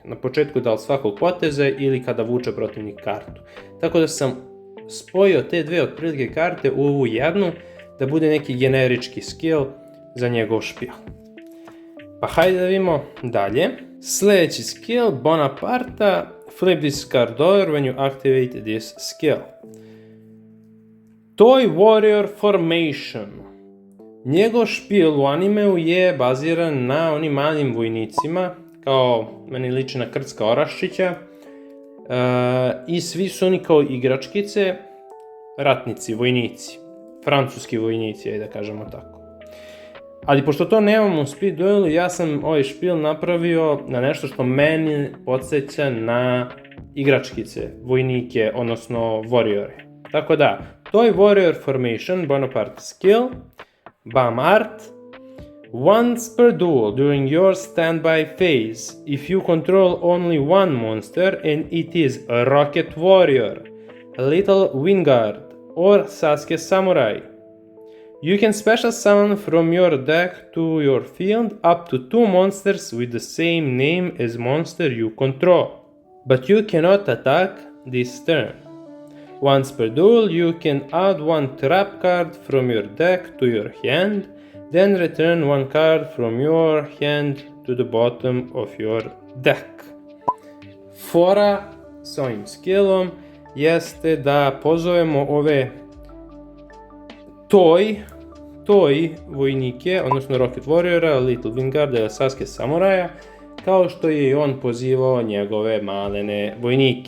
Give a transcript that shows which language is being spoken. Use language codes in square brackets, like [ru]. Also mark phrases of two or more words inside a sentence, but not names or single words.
[sr] Na početku da li svakog poteza ili kada vuče protivnik kartu. Tako da sam spojio te dve otprilike karte u ovu jednu da bude neki generički skill za njegov špil. Pa hajde da vidimo dalje. [en] Sljedeći skill Bonaparte, flip this card over when you activate this skill. Toy Warrior Formation. [sr] Njegov špil u animeu je baziran na onim malim vojnicima, kao meni liči na Krcka Oraščića, i svi su oni kao igračkice, ratnici, vojnici, francuski vojnici, ajde da kažemo tako. Ali pošto to nemamo u Speed Duelu, ja sam ovaj špil napravio na nešto što meni podsjeća na igračkice, vojnike, odnosno warriore. Tako da, [en] Toy Warrior Formation, Bonaparte skill, Bam Art. Once per duel during your standby phase, if you control only one monster and it is a Rocket Warrior, a Little Wingard, or Sasuke Samurai. You can special summon from your deck to your field up to 2 monsters with the same name as monster you control, but you cannot attack this turn. Once per duel, you can add 1 trap card from your deck to your hand, then return 1 card from your hand to the bottom of your deck. [sr] Fora s ovim skillom jeste da pozovemo ove Toy vojnike, odnosno Rocket Warriora, Little Wingarda ili Sasuke Samuraja, kao što je i on pozivao njegove malene vojnike.